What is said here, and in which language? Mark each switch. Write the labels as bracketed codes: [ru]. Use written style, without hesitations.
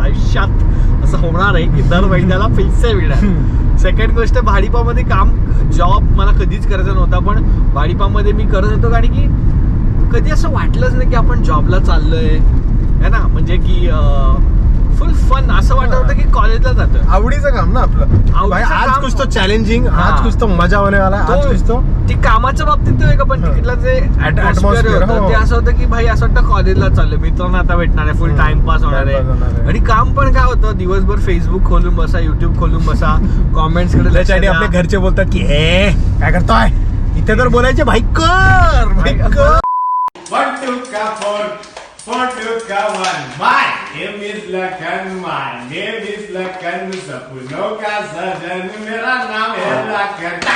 [mr] आयुष्यात असं होणार आहे की दर महिन्याला पैसे मिळणार. सेकंड गोष्ट, भाडीपामध्ये काम जॉब मला कधीच करायचा नव्हता, पण भाडीपामध्ये मी करत होतो कारण की कधी असं वाटलंच नाही की आपण जॉबला चाललोय है ना. म्हणजे की फुल फन असं वाटत होतं की कॉलेजला जातोय. आवडीचं काम ना आपलं. [hi] आज कुछ तो चॅलेंजिंग, आज कुछ तो मजा होने वाला, आज कुछ तो [mr] ती कामाच्या बाबतीत वेगळं, पण तिकडला जे ऍटमॉस्फिअर होतं ते असं होतं की भाई असं वाटतं कॉलेजला चाललोय, मित्रांना आता भेटणार आहे, फुल टाइमपास होणार आहे. आणि काम पण काय होतं, दिवसभर फेसबुक खोलून बसा, युट्यूब खोलून बसा, कॉमेंट्स कडे. त्याच्यासाठी आपले घरचे बोलतात की हे काय करतोय, इथे तर बोलायचे भाई कर. [hi] 1 2 का 4 2 का 1. [en] My name is Lakan, my name is Lakan, [hi] सपनों का सजन, मेरा नाम है लखन.